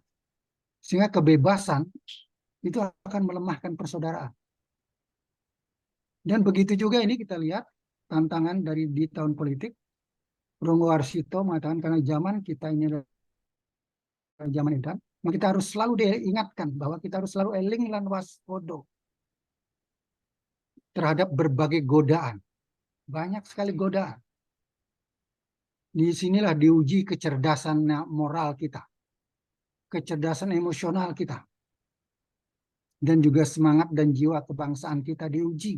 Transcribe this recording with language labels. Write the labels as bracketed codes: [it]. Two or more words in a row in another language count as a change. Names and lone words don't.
[id] Sehingga kebebasan itu akan melemahkan persaudaraan. Dan begitu juga ini kita lihat tantangan di tahun politik. Ronggo Warsito mengatakan karena zaman kita ini adalah zaman edan, maka kita harus selalu diingatkan bahwa kita harus selalu [jv] eling lan waspada [id] terhadap berbagai godaan. Banyak sekali godaan. Di sinilah diuji kecerdasan moral kita, kecerdasan emosional kita, dan juga semangat dan jiwa kebangsaan kita diuji.